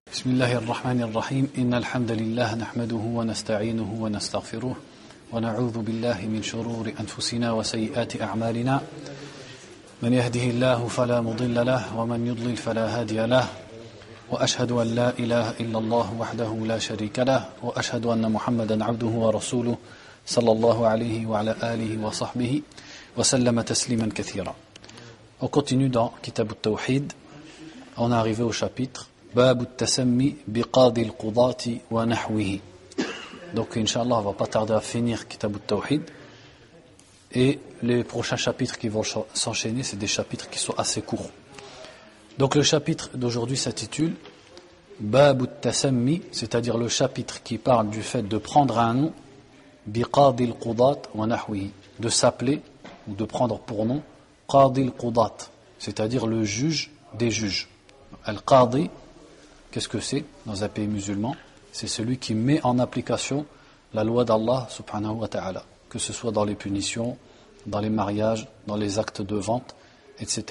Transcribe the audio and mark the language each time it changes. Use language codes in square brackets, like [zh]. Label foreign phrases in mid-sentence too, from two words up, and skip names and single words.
[ar] بسم الله الرحمن الرحيم إن الحمد لله نحمده ونستعينه ونستغفره ونعوذ بالله من شرور أنفسنا وسيئات أعمالنا من يهده الله فلا مضل له ومن يضلل فلا هادي له وأشهد أن لا إله إلا الله وحده لا شريك له وأشهد أن محمدا عبده ورسوله صلى الله عليه وعلى آله وصحبه وسلم تسليما كثيرا. [fr] On continue dans Kitab al-Tawhid. On est arrivé au chapitre Bab al-Tasammi biqadi al-Qudati wa nahwihi. Donc Inch'Allah on va pas tarder à finir Kitab al-Tawhid. Et les prochains chapitres qui vont s'enchaîner, c'est des chapitres qui sont assez courts. Donc le chapitre d'aujourd'hui s'intitule Bab al-Tasammi, c'est-à-dire le chapitre qui parle du fait de prendre un nom [ar] بقاضي القضاة ونحوه, [fr] de s'appeler ou de prendre pour nom [ar] قاضي القضاة, [fr] c'est-à-dire le juge des juges. Al-Qadi, qu'est-ce que c'est dans un pays musulman? C'est celui qui met en application la loi d'Allah [ar] سبحانه وتعالى, [fr] que ce soit dans les punitions, dans les mariages, dans les actes de vente, etc.